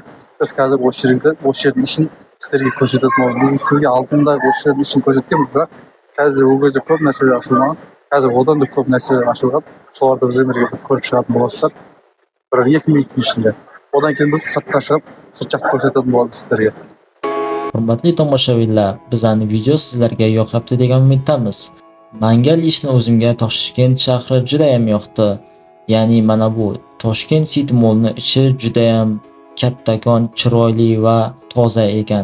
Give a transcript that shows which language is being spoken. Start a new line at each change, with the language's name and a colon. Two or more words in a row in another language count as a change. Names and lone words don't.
Kazakh: Біз қазір осы жердің ішін сіздерге көрсететін боламыз. Біз сізге алдында осы жердің ішін көрсеткенбіз, бірақ қазір ол кезде көп нәрселер ашылмаған. Қазір одан да көп нәрселер ашылған. Соларды бізбен бірге көріп шығатын боласыздар. Бірақ 2 минуттың ішінде. Одан кейін біз сыртқа шығып, сырт жақты көрсететін боламыз сіздерге.
Uzbek: Hurmatli tomoshabinlar, bizning video sizlarga yoqyapti degan umiddamiz. Menga ishni o'zimga Toshkent shahri juda ham yoqdi. Ya'ni mana bu Toshkent City Mall'ning ichi juda ham kattakon, chiroyli va toza ekan.